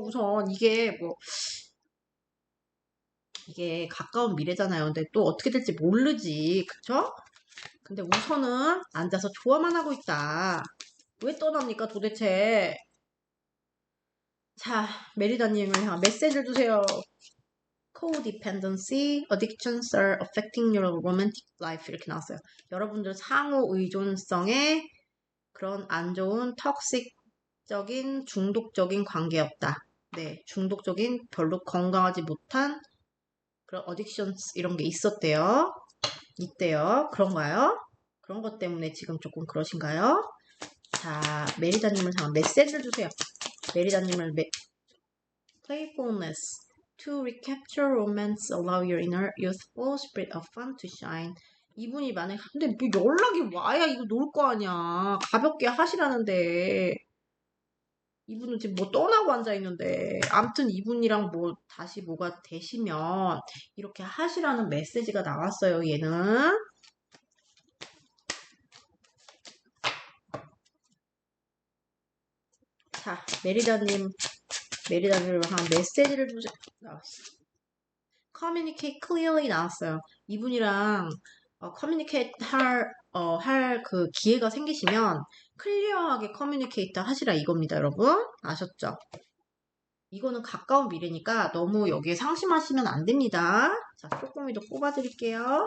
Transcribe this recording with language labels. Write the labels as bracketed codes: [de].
[ko] 우선 이게 가까운 미래잖아요. 근데 또 어떻게 될지 모르지. 그쵸? 근데 우선은 앉아서 좋아만 하고 있다. 왜 떠납니까 도대체? 자, 메리다님을 향한 메시지를 주세요. [en] Codependency, addictions are affecting your romantic life [ko] 이렇게 나왔어요. 여러분들 상호 의존성에 그런 안 좋은 턱식적인 중독적인 관계였다. 네, 중독적인 별로 건강하지 못한 그런 addictions 이런 게 있었대요. 있대요. 그런가요? 그런 것 때문에 지금 조금 그러신가요? 자, 메리다님을 향한 메시지를 주세요. [en] 메리다님을 Playfulness to recapture romance, allow your inner youthful spirit of fun to shine. [ko] 이분이 만약에 근데 뭐 연락이 와야 이거 놀 거 아니야. 가볍게 하시라는데 이분은 지금 뭐 떠나고 앉아있는데 암튼 이분이랑 뭐 다시 뭐가 되시면 이렇게 하시라는 메시지가 나왔어요. 얘는 자 메리다님을 한 메시지를 나왔어. [en] Communicate clearly [ko] 나왔어요. 이분이랑 communicate 할 그 기회가 생기시면 클리어하게 커뮤니케이터 하시라 이겁니다, 여러분. 아셨죠? 이거는 가까운 미래니까 너무 여기에 상심하시면 안 됩니다. 자, 쪼꼬미도 뽑아드릴게요.